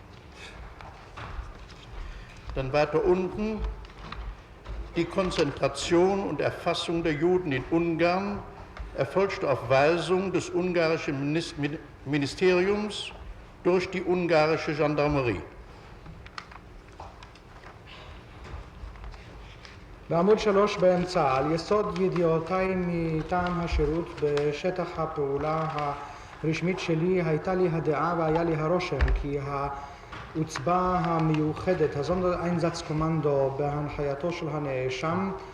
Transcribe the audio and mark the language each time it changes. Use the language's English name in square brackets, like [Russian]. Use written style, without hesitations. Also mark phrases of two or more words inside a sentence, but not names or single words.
[German] Dann weiter unten: Die Konzentration und Erfassung der Juden in Ungarn erfolgte auf Weisung des ungarischen Ministeriums durch die ungarische Gendarmerie. [Hebrew] בעמוד 3 באמצע, על יסוד ידיעותיי מטעם השירות בשטח הפעולה הרשמית שלי, הייתה לי הדעה והיה לי הרושם כי עוצבה המיוחדת, הסונדרeinsatzkommando בהנחייתו של הנאשם,